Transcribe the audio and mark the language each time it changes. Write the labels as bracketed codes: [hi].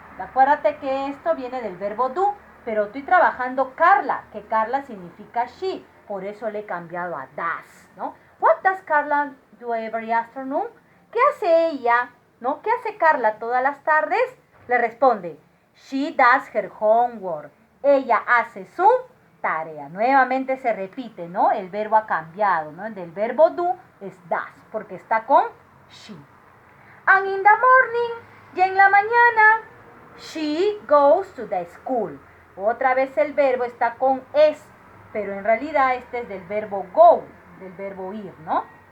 [es] Acuérdate que esto viene del verbo do, pero estoy trabajando Carla, que Carla significa she, por eso le he cambiado a does, ¿no? [en] What does Carla do every afternoon? [es] ¿Qué hace ella? ¿No? ¿Qué hace Carla todas las tardes? Le responde, [en] she does her homework. [es] Ella hace su tarea. Nuevamente se repite, ¿no? El verbo ha cambiado, ¿no? Del verbo do es does, porque está con she. [en] And in the morning, [es] y en la mañana, [en] she goes to the school. [es] Otra vez el verbo está con es, pero en realidad este es del verbo go, del verbo ir, ¿no?